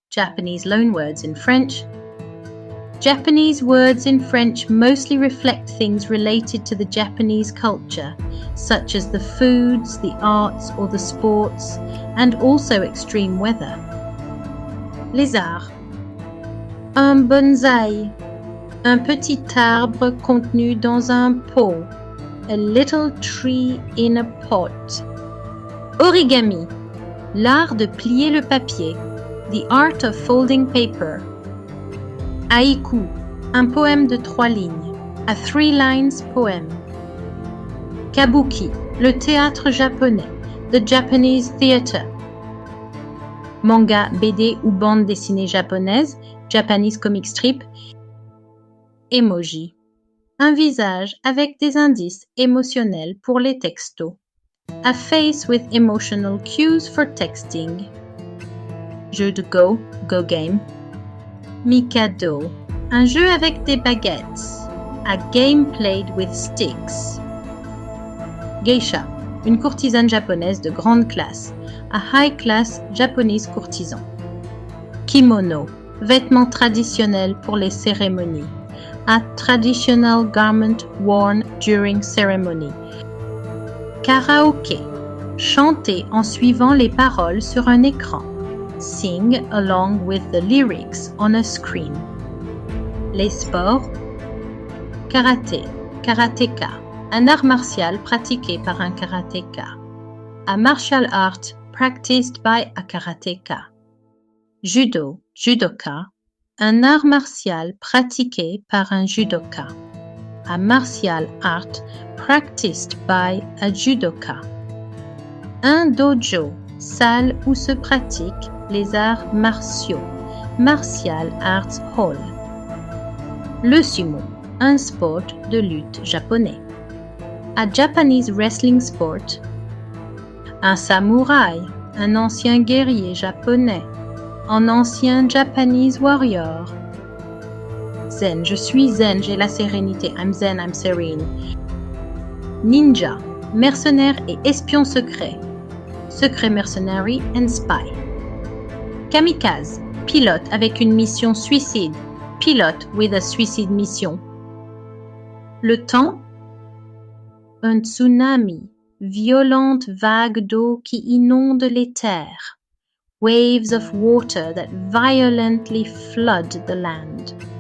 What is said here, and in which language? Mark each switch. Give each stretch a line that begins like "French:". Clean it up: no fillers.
English: Japanese loanwords in French. Japanese words in French mostly reflect things related to the Japanese culture, such as the foods, the arts, or the sports, and also extreme weather.
French: Les arts. Un bonsaï, un petit arbre contenu dans un pot,
English: a little tree in a pot.
French: Origami, l'art de plier le papier,
English: the art of folding paper.
French: Haïku, un poème de 3 lignes,
English: a 3 lines poem.
French: Kabuki, le théâtre japonais,
English: the Japanese theater.
French: Manga, BD ou bande dessinée japonaise,
English: Japanese comic strip.
French: Emoji, un visage avec des indices émotionnels pour les textos.
English: A face with emotional cues for texting.
French: Jeu de go,
English: go game.
French: Mikado, un jeu avec des baguettes.
English: A game played with sticks.
French: Geisha, une courtisane japonaise de grande classe.
English: A high-class Japanese courtisan.
French: Kimono, vêtement traditionnel pour les cérémonies.
English: A traditional garment worn during ceremony.
French: Karaoké, chanter en suivant les paroles sur un écran.
English: Sing along with the lyrics on a screen.
French: Les sports. Karaté, karatéka, un art martial pratiqué par un karatéka.
English: A martial art practiced by a karatéka.
French: Judo, judoka, un art martial pratiqué par un judoka.
English: A martial art practiced by a judoka.
French: Un dojo, salle où se pratiquent les arts martiaux,
English: Martial Arts Hall.
French: Le sumo, un sport de lutte japonais.
English: A Japanese wrestling sport.
French: Un samouraï, un ancien guerrier japonais, un ancien
English: Japanese warrior.
French: Zen, je suis zen, j'ai la sérénité.
English: I'm zen, I'm serene. Ninja,
French: mercenaire et espion secret.
English: Secret mercenary and spy.
French: Kamikaze, pilote avec une mission suicide.
English: Pilote with a suicide mission.
French: Le temps. Un tsunami, violente vague d'eau qui inonde les terres.
English: Waves of water that violently flood the land.